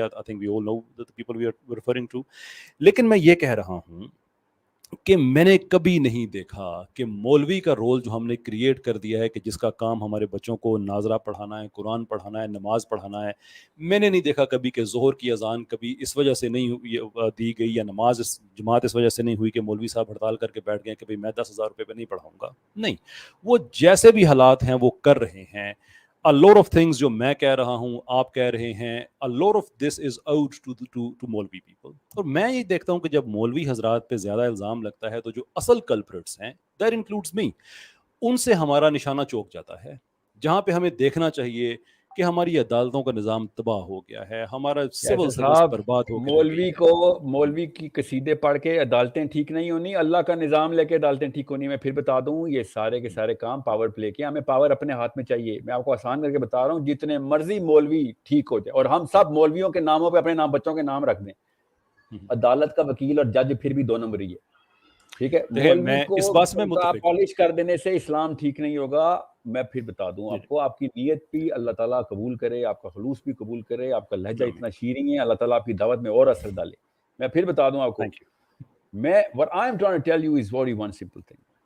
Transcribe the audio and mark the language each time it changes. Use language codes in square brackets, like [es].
[en] I think we all know the people we are referring to. [ur] لیکن میں یہ کہہ رہا ہوں کہ میں نے کبھی نہیں دیکھا کہ مولوی کا رول جو ہم نے کریٹ کر دیا ہے کہ جس کا کام ہمارے بچوں کو ناظرہ پڑھانا ہے, قرآن پڑھانا ہے, نماز پڑھانا ہے, میں نے نہیں دیکھا کبھی کہ ظہر کی اذان کبھی اس وجہ سے نہیں دی گئی یا نماز جماعت اس وجہ سے نہیں ہوئی کہ مولوی صاحب ہڑتال کر کے بیٹھ گئے کہ میں 10,000 روپے پہ نہیں پڑھاؤں گا. نہیں, وہ جیسے بھی حالات ہیں وہ کر رہے ہیں. [en] A lot of things [ur] جو میں کہہ رہا ہوں آپ کہہ رہے ہیں, [en] a lot of this is out to maulvi people. [ur] اور میں یہ دیکھتا ہوں کہ جب مولوی حضرات پہ زیادہ الزام لگتا ہے تو جو اصل کلپریٹس ہیں, [en] that includes me, [ur] ان سے ہمارا نشانہ چوک جاتا ہے. جہاں پہ ہمیں دیکھنا چاہیے کہ ہماری عدالتوں کا نظام تباہ ہو گیا ہے, ہمارا سول سروس برباد ہو کے رہ گئی ہے. مولوی کی قصیدے پڑھ کے عدالتیں ٹھیک نہیں ہونی, اللہ کا نظام لے کے عدالتیں ٹھیک ہونی. میں پھر بتا دوں یہ سارے کے سارے کام پاور پلے کے, ہمیں پاور اپنے ہاتھ میں چاہیے. میں آپ کو آسان کر کے بتا رہا ہوں, جتنے مرضی مولوی ٹھیک ہو جائے اور ہم سب مولویوں کے ناموں پہ اپنے نام بچوں کے نام رکھ دیں, عدالت کا وکیل اور جج پھر بھی 2 نمبر ہی ہے. ٹھیک ہے, مولوی کو اس بات میں متفق پالش کر دینے سے اسلام ٹھیک نہیں ہوگا. میں پھر بتا دوں آپ کو, آپ کی نیت بھی اللہ تعالیٰ قبول کرے, آپ کا خلوص بھی قبول کرے, آپ کا لہجہ اتنا شیریں ہے, اللہ تعالیٰ آپ کی دعوت میں اور اثر ڈالے. میں پھر بتا دوں آپ کو, میں [en] what I am trying to tell you is very one simple thing.